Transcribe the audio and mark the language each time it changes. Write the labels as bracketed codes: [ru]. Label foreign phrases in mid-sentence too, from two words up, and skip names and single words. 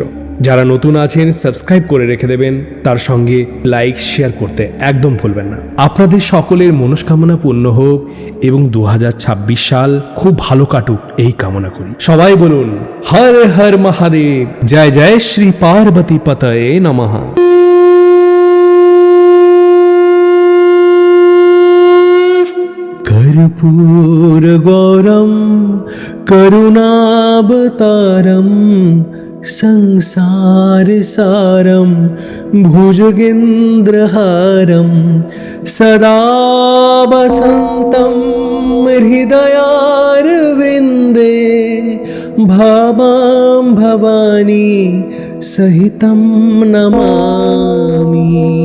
[bn] যারা নতুন আছেন সাবস্ক্রাইব করে রেখে দেবেন, তার সঙ্গে লাইক শেয়ার করতে একদম ভুলবেন না। আপনাদের সকলের মনস্কামনা পূর্ণ হোক এবং 2026 সাল খুব ভালো কাটুক এই কামনা করি। সবাই বলুন হর হর মহাদেব, [sa] জয় জয় শ্রী পার্বতী পতয়ে নমঃ। कर्पूरगौरं करुणावतारं संसारसारं भुजगेन्द्रहारं सदा वसन्तं हृदयारविन्दे भावां भवानी सहितं नमामि।